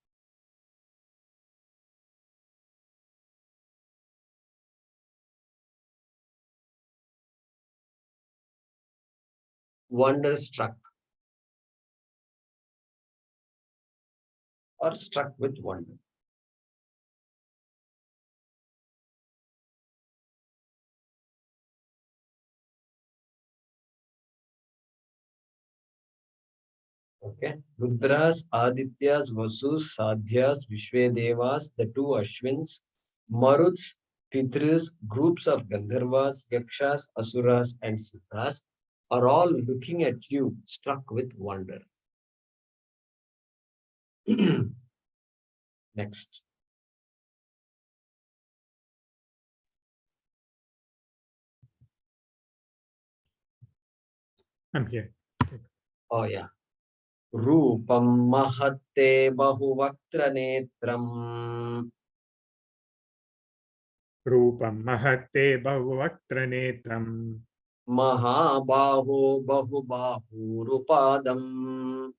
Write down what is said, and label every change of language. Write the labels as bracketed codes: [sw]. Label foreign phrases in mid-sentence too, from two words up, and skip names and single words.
[en] Wonderstruck or struck with wonder. Okay. Rudras, Adityas, Vasus, Sadhyas, Vishvedevas, the 2 Ashwins, Maruts, Pitris, groups of Gandharvas, Yakshas, Asuras, and Siddhas are all looking at you, struck with wonder. Next. I'm here. Oh, yeah. [sa] रूपं महत्ते बहुवक्त्र नेत्रम्. रूपं महते बहुवक्त्र नेत्रम्. महाबाहो बहुबाहु रूपदम्.